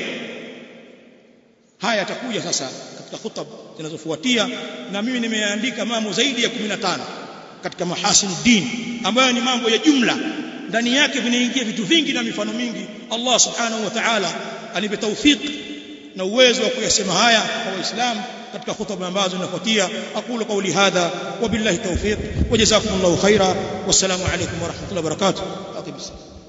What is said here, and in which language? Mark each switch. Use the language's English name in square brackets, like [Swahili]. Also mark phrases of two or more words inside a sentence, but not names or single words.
[Swahili] Haya yatakuja sasa katika hutuba zinazofuatia, na mimi nimeandika mambo zaidi ya 15 katika [Arabic] محاسن الدين, [Swahili] ambayo ni mambo ya jumla. Ndani yake vinaingia vitu vingi na mifano mingi. Allah [Arabic] سبحانه وتعالى [Swahili] anipe tawfik na uwezo wa kuyasema haya kwa Waislamu katika hutuba ambazo zinafuatia. [Arabic] أقول قولي هذا وبالله التوفيق وجزاكم الله خيرا. والسلام عليكم ورحمة الله وبركاته.